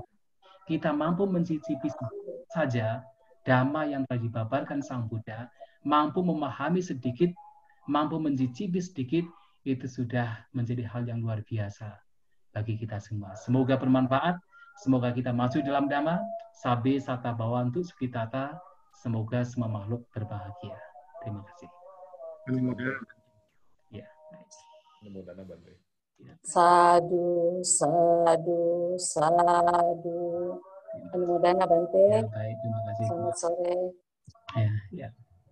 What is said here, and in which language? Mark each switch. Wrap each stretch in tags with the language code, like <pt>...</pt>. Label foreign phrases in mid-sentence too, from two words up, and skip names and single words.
<id>Kita mampu mencicipi saja Dhamma yang telah dibabarkan Sang Buddha, mampu memahami sedikit, mampu mencicipi sedikit, itu sudah menjadi hal yang luar biasa bagi kita semua. Semoga bermanfaat, semoga kita maju dalam Dhamma,</id> <pi>sabe sata bhavantu sukhitata,</pi> <id>semoga semua makhluk berbahagia. Terima kasih. Ya,</id> <pi>Sadu, sadu, sadu. Anumodana Bante.</pi> <id>Ya, baik, terima kasih. Selamat sore. Ya.</id>